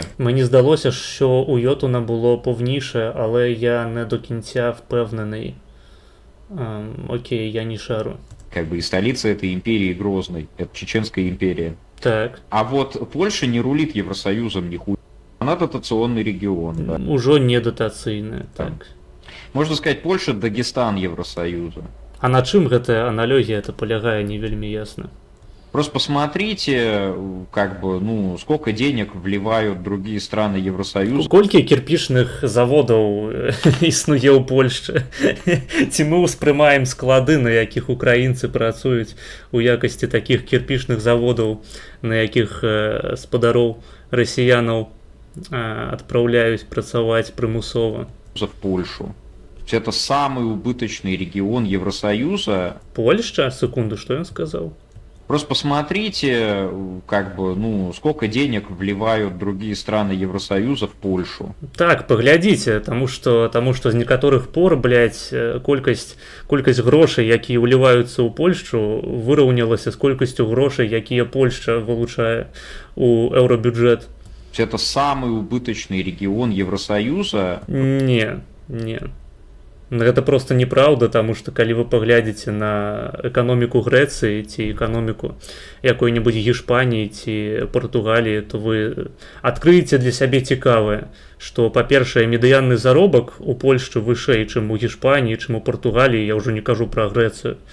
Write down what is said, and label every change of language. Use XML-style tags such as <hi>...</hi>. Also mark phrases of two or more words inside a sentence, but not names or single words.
<uk>Мені здалося, що у Йотуна було повніше, але я не до кінця впевнений. Окей, я не шару.</uk> <ru>Как бы и столица этой империи Грозной, это Чеченская империя. Так. А вот Польша не рулит Евросоюзом нихуя. Она дотационный регион, да.</ru> <be>Ужо не датацыйны, так.</be> <ru>Можно сказать, Польша Дагестан Евросоюза.</ru> <be>А на чым гэтая аналогія это палягае, не вельмі ясна.</be> <ru>Просто посмотрите, как бы, сколько денег вливают другие страны Евросоюза.</ru> <be>Колькі кірпічных заводаў існуе ў Польшчы? Ці мы ўспрымаем склады, на якіх украінцы працуюць у якасці такіх кірпічных заводаў, на якіх спадароў расіянаў адпраўляюць працаваць прымусова?</be> <ru>В Польшу. Это самый убыточный регион Евросоюза. Польшча? Секунду, что я сказал? Просто посмотрите, как бы, сколько денег вливают другие страны Евросоюза в Польшу.</ru> <be>Так, паглядзіце, таму што з некаторых пор, колькасць грошай, якія ўліваюцца ў Польшчу, выраўнялася з колькасцю грошай, якія Польшча вылучае у еўрабюджэт.</be> <ru>Это самый убыточный регион Евросоюза.</ru> <be>Не. Гэта просто неправда, таму што калі вы паглядзіце на эканоміку Грэцыі ці эканоміку якой-небудзь Гішпаніі ці Партугаліі, то вы адкрыеце для сябе цікавае, што, па-першае, медыянны заробак у Польшчы вышэй, чым у Гішпаніі, чым у Партугаліі, я ўжо не кажу пра Грэцыю.</be>